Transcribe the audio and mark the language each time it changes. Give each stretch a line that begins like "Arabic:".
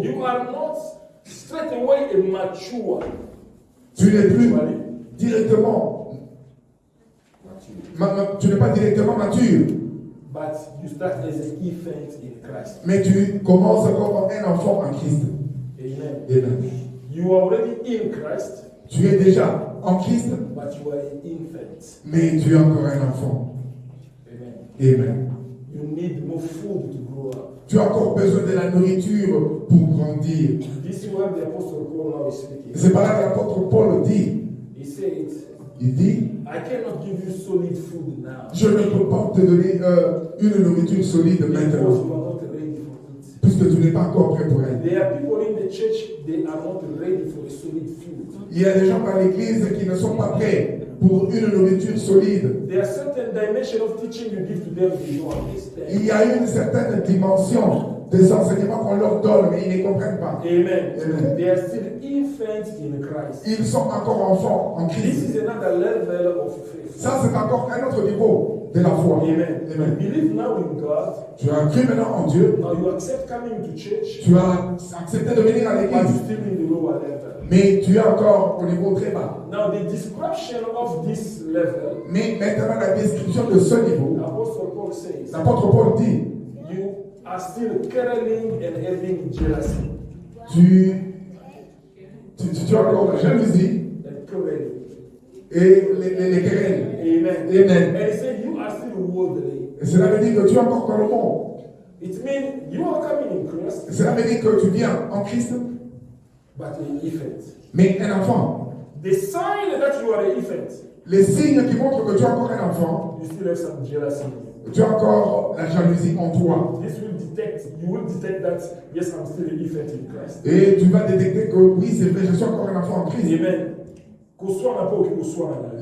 English: you are not straight away a mature.
French: tu n'es plus directement, tu n'es pas directement mature,
English: But you start as an infant in Christ.
French: mais tu commences comme un enfant en Christ.
English: Amen.
French: Amen.
English: You are already in Christ,
French: Tu es déjà en Christ,
English: but you are an infant.
French: mais tu es encore un enfant.
English: Amen.
French: Amen.
English: You need more food to grow up.
French: Tu as encore besoin de la nourriture pour grandir.
English: This is what the Apostle Paul now is speaking.
French: C'est par là que l'apôtre Paul dit,
English: He said,
French: il dit,
English: I cannot give you solid food now
French: je ne peux pas te donner une nourriture solide
English: because
French: maintenant,
English: you are not ready for it.
French: puisque tu n'es pas encore prêt pour elle.
English: There are people in the church, they are not ready for a solid food.
French: Il y a des gens dans l'église qui ne sont pas prêts pour une nourriture solide.
English: There are certain dimensions of teaching you give to them they don't understand.
French: Il y a une certaine dimension des enseignements qu'on leur donne, mais ils ne comprennent pas.
English: Amen.
French: Amen.
English: They are still infants in Christ.
French: Ils sont encore enfants en
English: This
French: Christ.
English: is another level of faith.
French: Ça, c'est encore un autre niveau de la foi.
English: Amen.
French: Amen.
English: You believe now in God.
French: Tu as cru maintenant en Dieu.
English: Now you accept coming to church,
French: Tu as accepté de venir à
English: but
French: l'église.
English: you're still in the lower level.
French: Mais tu es encore au niveau très bas.
English: Now the description of this level,
French: Mais maintenant, la description de ce niveau,
English: Apostle Paul says,
French: l'apôtre Paul dit,
English: you are still quarreling and having jealousy.
French: tu as encore la jalousie
English: And quarreling.
French: et les querelles.
English: Amen.
French: Amen.
English: And he said you are still worldly.
French: Et cela veut dire que tu es encore dans le monde.
English: It means you are coming in Christ,
French: Et cela veut dire que tu viens en Christ,
English: but an infant.
French: mais un enfant.
English: The sign that you are an infant,
French: Les signes qui montrent que tu es encore un enfant,
English: you still have some jealousy.
French: tu as encore la jalousie en toi.
English: This will detect, you will detect that, yes, I'm still an infant in Christ.
French: Et tu vas détecter que oui, c'est vrai, je suis encore un enfant en Christ.
English: Amen.
French: Qu'on soit un peu ou qu'on soit un